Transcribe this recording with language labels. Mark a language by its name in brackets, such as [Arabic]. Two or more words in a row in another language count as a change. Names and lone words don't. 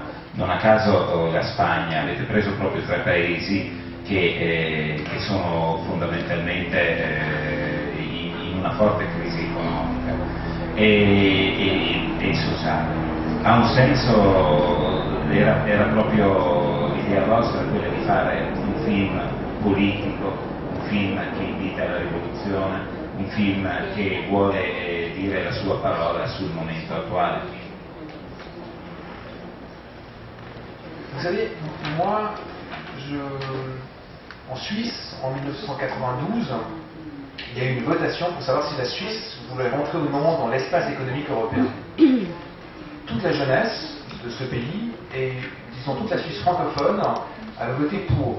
[Italian] Non a caso la Spagna, avete preso proprio tre paesi che sono fondamentalmente in una forte crisi economica e sociale. Ha un senso, era proprio l'idea vostra quella di fare un film politico, un film che invita alla rivoluzione, un film che vuole dire la sua parola sul momento attuale. [French] Vous savez, moi, en Suisse, en 1992, il y a eu une votation pour savoir si la Suisse voulait rentrer ou non dans l'espace économique européen. Toute la jeunesse de ce pays, et disons toute la Suisse francophone, avait voté pour.